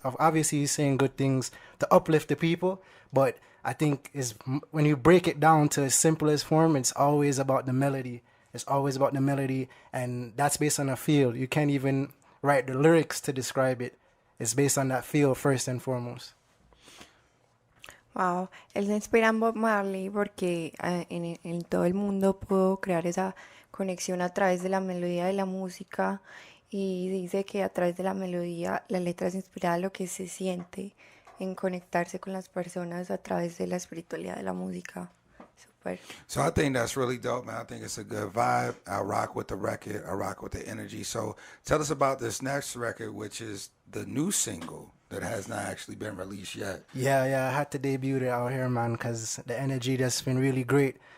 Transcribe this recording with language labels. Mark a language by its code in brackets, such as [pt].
[en] Obviously, he's saying good things to uplift the people, but I think is when you break it down to its simplest form, it's always about the melody. It's always about the melody, and that's based on a feel. You can't even write the lyrics to describe it. It's based on that feel first and foremost. [es] Wow, él se inspira en Bob Marley porque en todo el mundo pudo crear esa conexión a través de la melodía de la música, y dice que a través de la melodía la letra es inspirada a lo que se siente, en conectarse con las personas a través de la espiritualidad de la música. Super. [en] So I think that's really dope, man. I think it's a good vibe. I rock with the record. I rock with the energy. So tell us about this next record, which is the new single that has not actually been released yet. Yeah, I had to debut it out here, man, because the energy that's been really great.